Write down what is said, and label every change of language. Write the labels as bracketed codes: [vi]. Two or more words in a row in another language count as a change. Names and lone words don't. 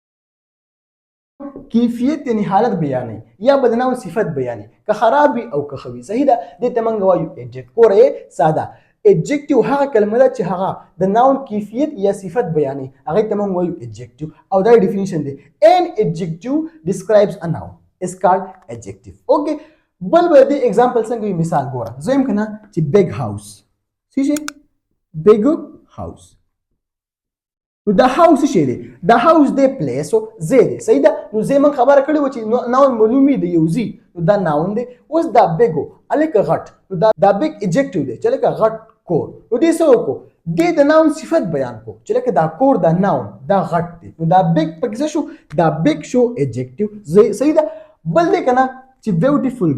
[ps] کیفیت یعنی حالت بیانوي یا به د ناون صفت بیانوي که خراب وي او که ښه وي. صحیح ده. دې ته موږ وایو adjective. ګوره ساده adjective هغه کلمه ده چې هغه د ناون کیفیت یا صفت بیانوي هغې ته موږ وایو adjective او دا ډیفینیشن دی. [en] an adjective describes a noun is called adjective. [ps] اوکې. بل به دې اگزامپل څنګه وي مثال ګوره زه یم که نه چې [en] big house [ps] څه شي [en] big house. [ps] نو دا هاوس څه دی؟ دا هاوس دی پلیس او ځای دی. صحیح ده. نو ځای موږ خبره کړې وه چې ناون معلوم وي د یو ځای نو دا ناون دی. اوس دا بیګ و هلکه غټ نو دا بیګ ایجکټیو دی چې هلکه غټ کور. نو دې څه وکړو دې د ناون صفت بیان کو چې لکه دا کور دا ناون دا غټ دی نو دا بیگ پکې څه شو دا بیگ شو ایڈجیکټیو صحیح ده بل دی کنه چې بیوټیفل